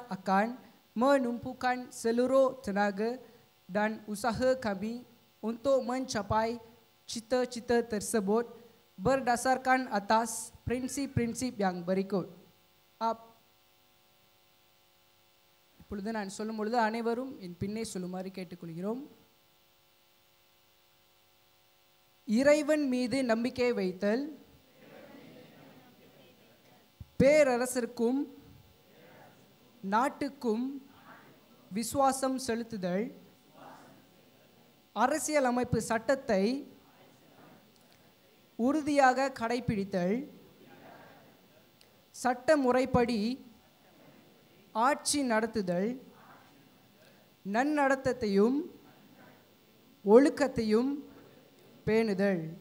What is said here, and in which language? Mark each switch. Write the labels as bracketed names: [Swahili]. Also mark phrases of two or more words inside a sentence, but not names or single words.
[Malay] akan menumpukan seluruh tenaga dan usaha kami untuk mencapai cita-cita tersebut berdasarkan atas prinsip-prinsip yang berikut. [Tamil] இப்பொழுது நான் சொல்லும் பொழுது அனைவரும் என் பின்னே சொல்லுமாறு கேட்டுக்கொள்கிறோம். இறைவன் மீது நம்பிக்கை வைத்தல், பேரரசருக்கும் நாட்டுக்கும் விசுவாசம் செலுத்துதல், அரசியலமைப்பு சட்டத்தை உறுதியாக கடைபிடித்தல், சட்ட முறைப்படி ஆட்சி நடத்துதல், நன்னடத்தையும் ஒழுக்கத்தையும் பேணுதல்.